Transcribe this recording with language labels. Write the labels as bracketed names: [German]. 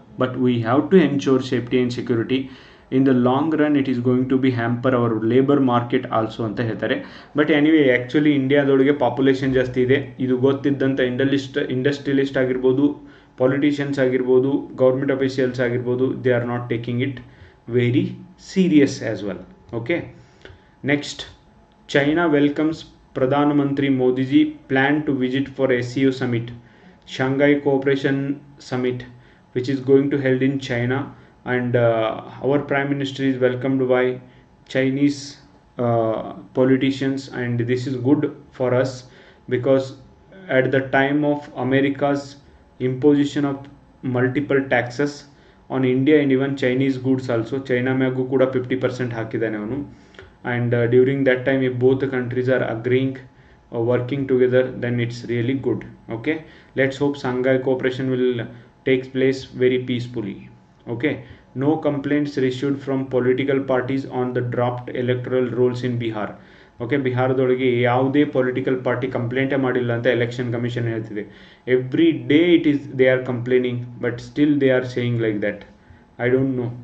[English] But we have to ensure safety and security. In the long run it is going to be hamper our labour market also [Kannada] ಅಂತ ಹೇಳ್ತಾರೆ. But anyway, actually ಇಂಡಿಯಾದೊಳಗೆ population ಜಾಸ್ತಿ ಇದೆ, ಇದು ಗೊತ್ತಿದ್ದಂಥ industrialist ಆಗಿರ್ಬೋದು, politicians ಆಗಿರ್ಬೋದು, government officials ಆಗಿರ್ಬೋದು, [English] They are not taking it very serious as well. Okay, next, China welcomes ಪ್ರಧಾನಮಂತ್ರಿ Modiji plan to visit for SCO summit, Shanghai Cooperation Summit, which is going to held in China, and our Prime Minister is welcomed by Chinese politicians, and this is good for us because at the time of America's imposition of multiple taxes on India and even Chinese goods also, China [Kannada] ಮೇಗೂ ಕೂಡ 50% ಹಾಕಿದ್ದಾನೆ ಅವನು. [English] And during that time, if both the countries are agreeing or working together, then it's really good. Okay, let's hope Shanghai Cooperation will take place very peacefully. Okay, no complaints issued from political parties on the draft electoral rolls in Bihar. [Kannada] Okay, ಬಿಹಾರದೊಳಗೆ ಯಾವುದೇ political party ಕಂಪ್ಲೇಂಟೇ ಮಾಡಿಲ್ಲ ಅಂತ election commission ಹೇಳ್ತಿದೆ. [English] Every day they are complaining, but still they are saying like that. I don't know.